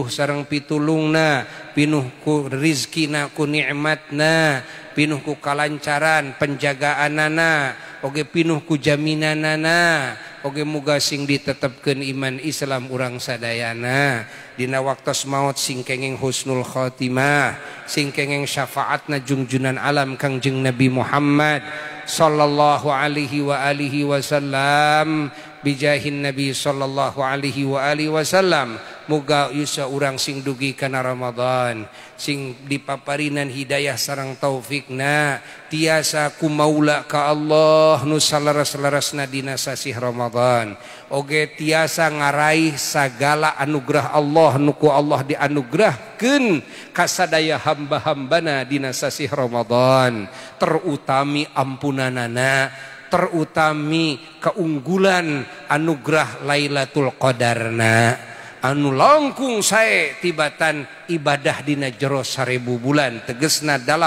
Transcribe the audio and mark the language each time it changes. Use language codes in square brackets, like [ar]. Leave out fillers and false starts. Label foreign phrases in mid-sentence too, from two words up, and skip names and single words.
[su] sareng pitulungna, pinuh ku rizkina ku nikmatna, pinuh ku kalancaran penjagaanana, oge pinuh ku jaminanana, oge muga sing ditetepkeun iman Islam urang sadayana, dina waktos maut sing kenging [ar] حسن الخاتمة, [su] sing kenging syafaatna jungjunan alam Kangjeng Nabi Muhammad [ar] صلى الله عليه وعلى آله وسلم, [su] bijahin Nabi [ar] صلى الله عليه وعلى آله وسلم. [su] Muga yusa urang sing dugi kana Ramadan, sing dipaparinan hidayah sareng taufikna, tiasa ku maula ka Allah nu salaras-larasna dina sasih Ramadan, oge tiasa ngaraih sagala anugerah Allah nu ku Allah dianugerahkeun ka sadaya hamba-hambana dina sasih Ramadan, terutami ampunanana, terutami keunggulan anugerah Lailatul Qadarna anu langkung sae tibatan ibadah dina jero 1000 bulan, tegesna